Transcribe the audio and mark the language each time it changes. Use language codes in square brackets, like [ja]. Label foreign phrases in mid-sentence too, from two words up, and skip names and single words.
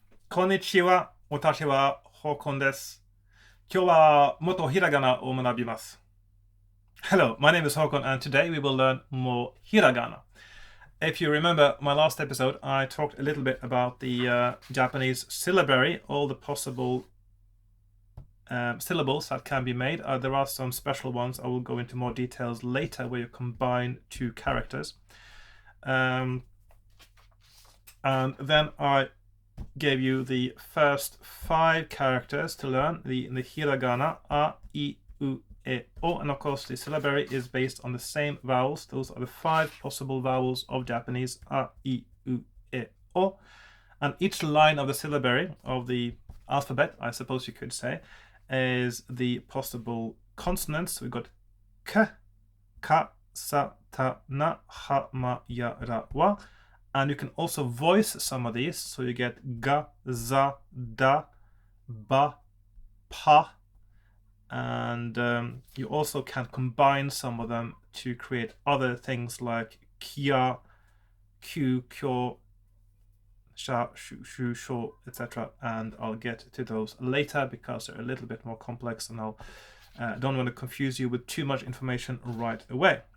[ja] こんにちは。私はHakonです。今日はもっとひらがなを学びます。 [en] Hello, my name is Hakon and today we will learn more hiragana. If you remember my last episode, I talked a little bit about the Japanese syllabary, all the possible syllables that can be made. There are some special ones. I will go into more details later where you combine two characters. And then I gave you the first 5 characters to learn, the hiragana, a, I, u, e, o, and of course the syllabary is based on the same vowels. Those are the 5 possible vowels of Japanese, a, I, u, e, o, and each line of the syllabary, of the alphabet, I suppose you could say, is the possible consonants. We've got k, ka, sa, ta, na, ha, ma, ya, ra, wa. And you can also voice some of these. So you get ga, za, da, ba, pa. And you also can combine some of them to create other things like kia, kyu, kyo, sha, shu, shu, sho, etc. And I'll get to those later because they're a little bit more complex and I don't want to confuse you with too much information right away.